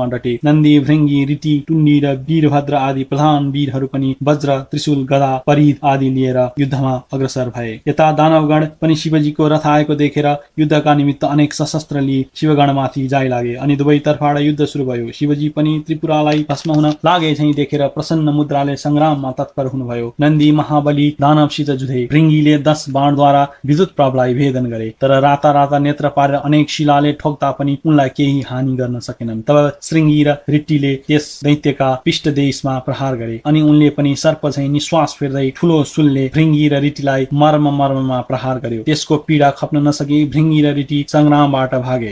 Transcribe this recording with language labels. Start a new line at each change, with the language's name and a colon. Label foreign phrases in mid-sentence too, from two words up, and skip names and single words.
Nepali: नन्दी, भृंगी, ऋति, टुण्डी र वीरभद्र आदि प्रधान महान वीरहरू पनि वज्र, त्रिशूल, गदा, परिध आदि लिएर युद्धमा अग्रसर भए। यता दानवगण पनि शिवजीको रथ आएको देखेर युद्धका निमित्त अनेक सशस्त्र लिई शिवगणमाथि जाइ लागे अनि दुवैतर्फबाट युद्ध सुरु भयो। शिवजी पनि त्रिपुरालाई भस्म हुन लागे झैं देखेर प्रसन्न मुद्राले संग्राममा तत्पर हुनुभयो। नन्दी महाबली दानवसित जुधे। भृंगीले 10 बाणद्वारा विद्युत प्रभलाई भेदन गरे, तर राता राता नेत्र पारेर अनेक शिलाले ठोक्दा पनि उनलाई केही हानि गर्न सकेनन्। तब श्रृंगी र रिट्टीले त्यस दैत्यका पृष्ठदेशमा प्रहार गरे अनि उनले पनि सर्प झैं निश्वास फेर्दै ठूलो शूलले भृंगी र रिट्टीलाई मर्ममा प्रहार गर्यो। त्यसको पीडा खप्न नसकी भृंगी र रिट्टी संग्रामबाट भागे।